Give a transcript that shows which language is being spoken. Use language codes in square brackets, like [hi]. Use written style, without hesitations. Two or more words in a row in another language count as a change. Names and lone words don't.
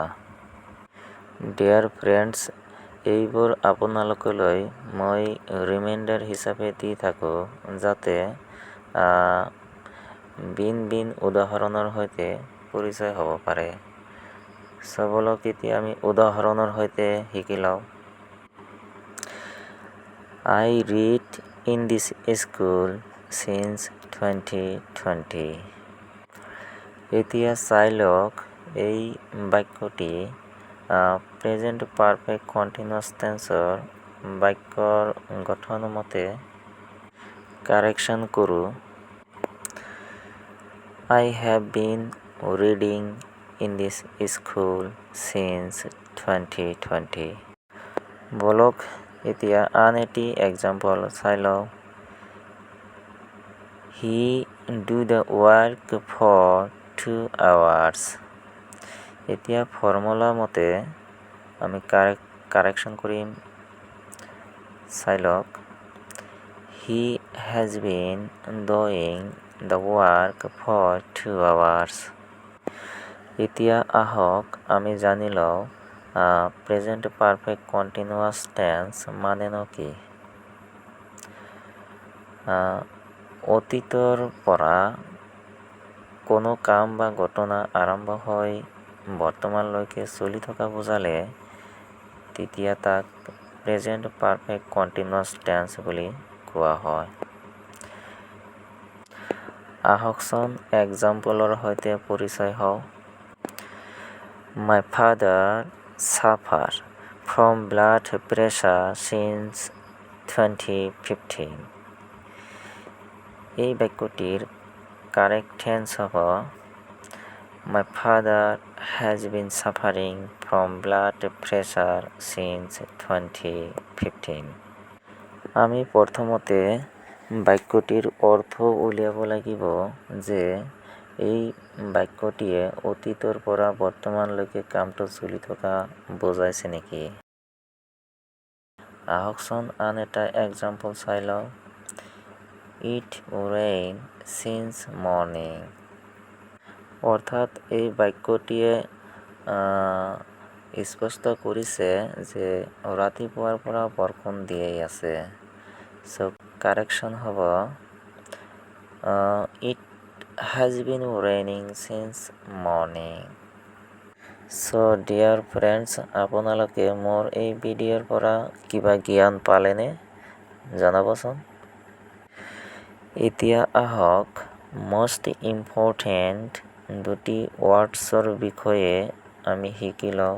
[en] dear friends, [as] এইবোৰ আপোনালোকলৈ মই ৰিমাইণ্ডাৰ হিচাপে দি থাকোঁ যাতে ভিন ভিন উদাহৰণৰ সৈতে পৰিচয় হ'ব পাৰে। চ' ব'লক এতিয়া আমি উদাহৰণৰ সৈতে শিকি লওঁ। [en] I read in this school since 2020. [as] এতিয়া চাই লওক এই বাক্যটি [en] present perfect continuous tenseৰ [as] বাক্যৰ গঠন মতে কাৰেকশ্যন কৰোঁ। [en] I have been reading in this school since 2020. [as] ব'লক এতিয়া আন এটি এক্সাম্পল চাই লওঁ। [en] He do the work for 2 hours. [as] এতিয়া ফৰ্মুলা মতে আমি কাৰেকশ্যন কৰিম। চাই লওক, [en] He has been doing the work for 2 hours. [as] এতিয়া আহক আমি জানি লওঁ [en] present perfect continuous tense [as] মানেনো কি। অতীতৰ পৰা কোনো কাম বা ঘটনা আৰম্ভ হৈ বৰ্তমানলৈকে চলি থকা বুজালে তেতিয়া তাক [en] present perfect continuous tense [as] বুলি কোৱা হয়। আহকচোন এক্সাম্পলৰ সৈতে পৰিচয় হওঁ। [en] My father suffer from blood pressure since 2015. [as] এই বাক্যটিৰ [en] correct tense [as] হ'ব [en] My father has been suffering from blood pressure since 2015. [as] আমি প্ৰথমতে বাক্যটিৰ অৰ্থ উলিয়াব লাগিব যে এই বাক্যটিয়ে অতীতৰ পৰা বৰ্তমানলৈকে কামটো চলি থকা বুজাইছে নেকি। আহকচোন আন এটা এক্সাম্পল চাই লওঁ। [en] It rain since morning. [as] অৰ্থাৎ এই বাক্যটিয়ে স্পষ্ট কৰিছে যে ৰাতিপুৱাৰ পৰা বৰষুণ দিয়েই আছে। চ' কাৰেকশ্যন হ'ব [en] It has been raining since morning. [as] চ' [en] dear friends, [as] আপোনালোকে মোৰ এই ভিডিঅ'ৰ পৰা কিবা জ্ঞান পালেনে জনাবচোন। এতিয়া আহক [en] most important [as] দুটি ৱাৰ্ডছৰ বিষয়ে আমি শিকি লওঁ।